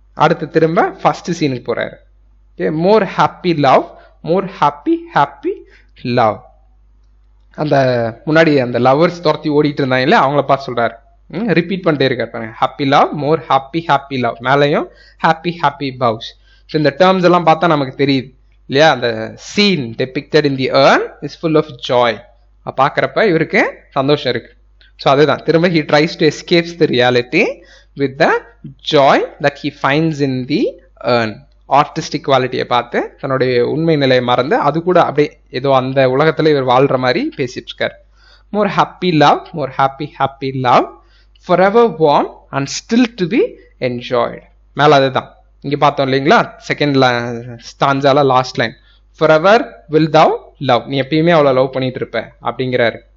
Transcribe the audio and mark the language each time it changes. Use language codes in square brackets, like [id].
[ta] அடுத்து திரும்ப ஃபர்ஸ்ட் சீனுக்கு போறாரு. Okay, more happy love, more happy happy love. அந்த முன்னாடி அந்த லவ்வர்ஸ் துரத்தி ஓடிட்டு இருந்தாங்கல்ல, அவங்கள பார்த்து சொல்றாரு, ரிப்பீட் பண்ணிட்டே இருக்காரு பாருங்க, happy love, more happy happy love, மேலையும் ஹாப்பி ஹாப்பி பவுஸ். ஸோ இந்த டேர்ம்ஸ் எல்லாம் பார்த்தா நமக்கு தெரியுது இல்லையா. அந்த scene [en] depicted in the urn is full of joy. [ta] பார்க்குறப்ப இவருக்கு சந்தோஷம் இருக்கு. [en] so [ta] அதுதான் திரும்ப [en] he tries to escape the reality with the joy that he finds in the urn. [ta] Artistic குவாலிட்டியை பார்த்து தன்னுடைய உண்மை நிலையை மறந்து அது கூட அப்படியே ஏதோ அந்த உலகத்தில் இவர் வாழ்ற மாதிரி பேசிட்டு இருக்காரு. [en] More happy love, more happy happy love, forever warm and still to be enjoyed. [ta] மேலே அதுதான் இங்கே பார்த்தோம் இல்லைங்களா, second ஸ்டான்ஸால last line, [en] forever will thou love, [ta] நீ எப்பயுமே அவளை லவ் பண்ணிட்டு இருப்ப அப்படிங்கிறாரு.